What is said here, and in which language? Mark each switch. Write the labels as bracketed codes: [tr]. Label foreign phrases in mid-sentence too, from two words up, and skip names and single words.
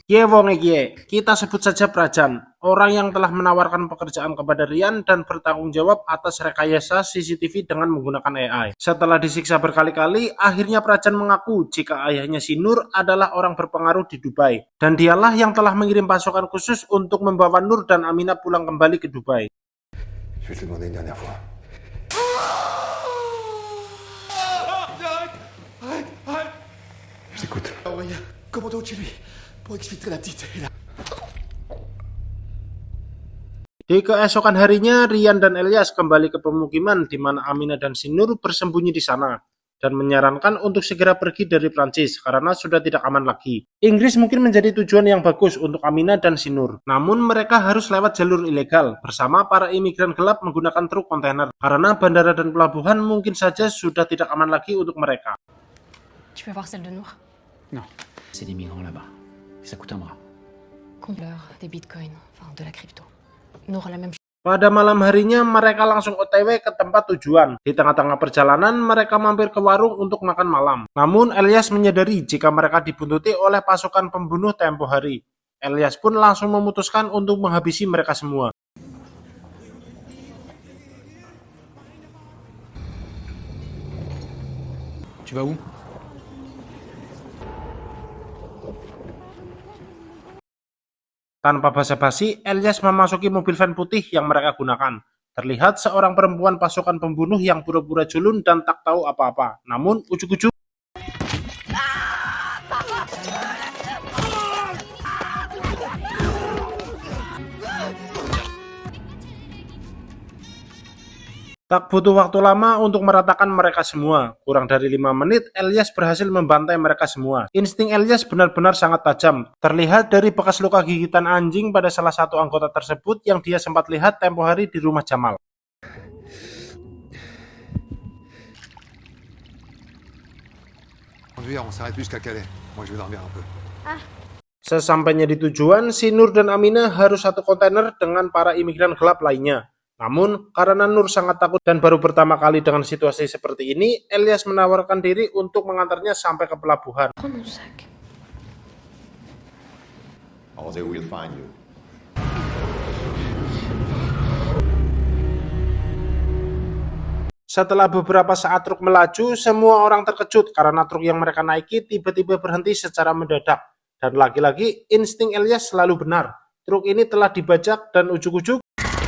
[id] Kita sebut saja Prajan, orang yang telah menawarkan pekerjaan kepada Rian dan bertanggung jawab atas rekayasa CCTV dengan menggunakan AI. Setelah disiksa berkali-kali, akhirnya Prajan mengaku jika ayahnya si Nur adalah orang berpengaruh di Dubai, dan dialah yang telah mengirim pasukan khusus untuk membawa Nur dan Aminah pulang kembali ke Dubai. [fr] Je vais te demander une dernière fois. Je t'écoute. Envoyez un commando chez lui pour exfiltrer la petite. [id] Di keesokan harinya, Rian dan Elias kembali ke pemukiman di mana Aminah dan Sinur bersembunyi di sana dan menyarankan untuk segera pergi dari Prancis karena sudah tidak aman lagi. Inggris mungkin menjadi tujuan yang bagus untuk Aminah dan Sinur, namun mereka harus lewat jalur ilegal bersama para imigran gelap menggunakan truk kontainer karena bandara dan pelabuhan mungkin saja sudah tidak aman lagi untuk mereka. [fr] Tu peux voir celle de Nour? Non, c'est des migrants là-bas. Ça coûte un bras. Combler des bitcoins, enfin de la crypto. Nour la même chose. [id] Pada malam harinya mereka langsung OTW ke tempat tujuan. Di tengah-tengah perjalanan mereka mampir ke warung untuk makan malam. Namun Elias menyadari jika mereka dibuntuti oleh pasukan pembunuh tempo hari. Elias pun langsung memutuskan untuk menghabisi mereka semua. [fr] Tu vas où? [id] Tanpa basa-basi, Elias memasuki mobil van putih yang mereka gunakan. Terlihat seorang perempuan pasukan pembunuh yang pura-pura culun dan tak tahu apa-apa. Namun, ujuk-ujuk tak butuh waktu lama untuk meratakan mereka semua. Kurang dari 5 menit, Elias berhasil membantai mereka semua. Insting Elias benar-benar sangat tajam. Terlihat dari bekas luka gigitan anjing pada salah satu anggota tersebut yang dia sempat lihat tempo hari di rumah Jamal. [fr] On s'arrête jusqu'à Calais. Moi, je vais dormir un peu. [id] Sesampainya di tujuan, si Nur dan Aminah harus satu kontainer dengan para imigran gelap lainnya. Namun, karena Nur sangat takut dan baru pertama kali dengan situasi seperti ini, Elias menawarkan diri untuk mengantarnya sampai ke pelabuhan. [fr] Prends mon sac. [en] They will find you. [id] Setelah beberapa saat truk melaju, semua orang terkejut karena truk yang mereka naiki tiba-tiba berhenti secara mendadak. Dan lagi-lagi, insting Elias selalu benar. Truk ini telah dibajak dan ujuk-ujuk